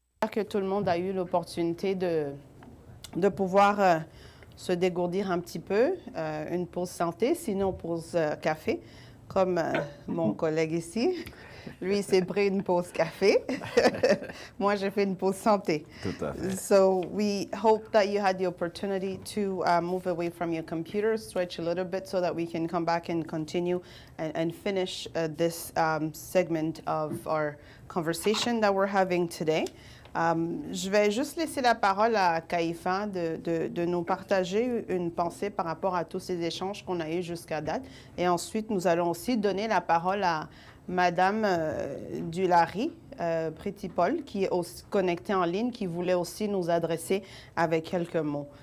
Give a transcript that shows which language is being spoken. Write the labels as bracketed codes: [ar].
[fr] que tout le monde a eu l'opportunité de pouvoir se dégourdir un petit peu, une pause santé, sinon pause café, comme mon collègue ici. Lui, s'est pris une pause café. Moi, j'ai fait une pause santé. Tout à fait. [en] So we hope that you had the opportunity to move away from your computer, stretch a little bit so that we can come back and continue and finish this segment of our conversation that we're having today. [fr] Je vais juste laisser la parole à Kaifa de nous partager une pensée par rapport à tous ces échanges qu'on a eus jusqu'à date. Et ensuite, nous allons aussi donner la parole à Madame Dulary, Pretty Paul, qui est aussi connectée en ligne, qui voulait aussi nous adresser avec quelques mots.